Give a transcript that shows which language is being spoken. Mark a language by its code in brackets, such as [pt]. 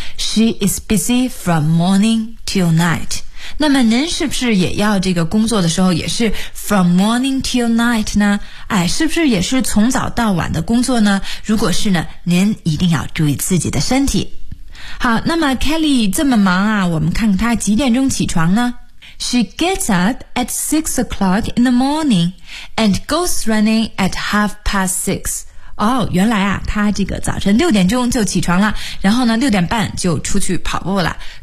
[en] She is busy from morning till night。 [zh] 那么您是不是也要这个工作的时候也是 [en] from morning till night [zh] 呢？哎，是不是也是从早到晚的工作呢？如果是呢，您一定要注意自己的身体。好，那么 Kelly 这么忙啊，我们看看她几点钟起床呢？ [en] She gets up at 6 o'clock in the morning and goes running at 6:30. [zh] 哦，原来啊，她这个早晨6点钟就起床了，然后呢6点半就出去跑步了。